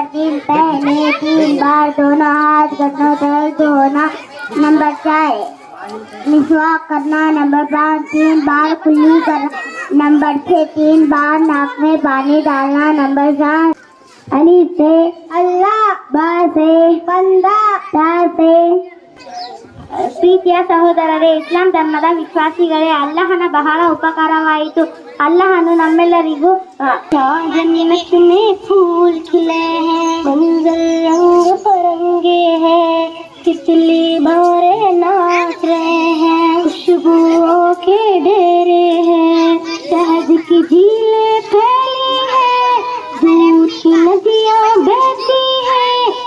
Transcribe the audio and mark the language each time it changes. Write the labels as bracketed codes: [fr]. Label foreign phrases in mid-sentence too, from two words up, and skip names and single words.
[hi] 3 पहले 3 बार दोनों हाथ घुटनों तक धोना, नंबर 4 मिसवाक करना, नंबर 5 3 बार कुल्ली करना, नंबर 6 3 बार नाक में पानी डालना, नंबर 7 अलीफ से अल्लाह, बा से बंदा, ತಾ से [kn] ಪ್ರೀತಿಯ ಸಹೋದರರೇ, ಇಸ್ಲಾಂ ಧರ್ಮದ ವಿಶ್ವಾಸಿಗಳೇ, ಅಲ್ಲಾಹನ ಬಹಳ ಉಪಕಾರವಾಯಿತು. ಅಲ್ಲಾಹನು ನಮ್ಮೆಲ್ಲರಿಗೂ [hi] जन्नत में फूल खिले हैं, मंजर रंग बिरंगे हैं, तितली भौरे नाच रहे हैं, खुशबुओं के डेरे हैं, शहद की झीलें फैली हैं, दूध की नदियाँ बहती हैं,